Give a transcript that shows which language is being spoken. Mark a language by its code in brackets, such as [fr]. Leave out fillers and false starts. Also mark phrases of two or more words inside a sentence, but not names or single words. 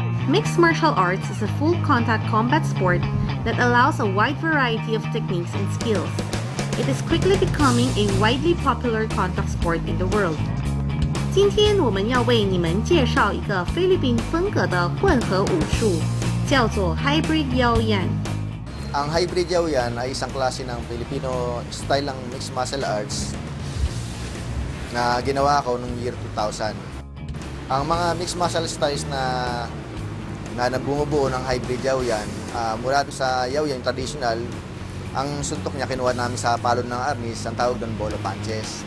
[en] Mixed martial arts is a full-contact combat sport that allows a wide variety of techniques and skills. It is quickly becoming a widely popular contact sport in the world. [zh] 今天我们要为你们介绍一个菲律宾风格的混合武术，叫做 Hybrid Yaoyan。 [tl] Ang hybrid yaoyan ay isang klase ng [en] Filipino style [tl] ng [en] mixed martial arts [tl] na ginawa ko noong year 2000. Ang mga [en] mixed martial styles [tl] na bumubuo ng hybrid yaoyan, mula sa yaoyan traditional, ang suntok niya kinuha namin sa palon ng arnis, ang tawag doon bolo punches.